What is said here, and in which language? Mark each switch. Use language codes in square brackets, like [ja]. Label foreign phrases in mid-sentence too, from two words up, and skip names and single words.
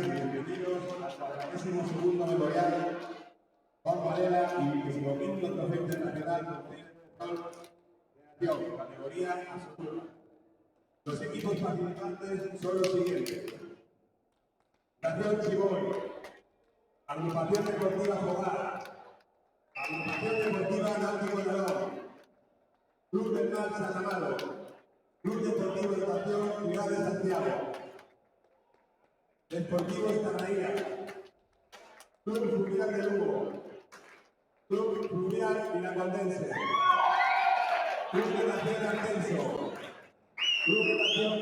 [es] bienvenidos al 42º memorial Juan Varela y 25.000 Trofeo Internacional de categoría absoluta. Los equipos participantes son los siguientes: Nación Chiboy, Agrupación Deportiva Fogar, Agrupación Deportiva Náutico León, Club del Mar San Amaro, Club Deportivo Estación Ciudad de Santiago, Deportivo Estanaía, Club Fluvial de Lugo, Club Fluvial Vinacondense, Club Natación Artenso, Club Natación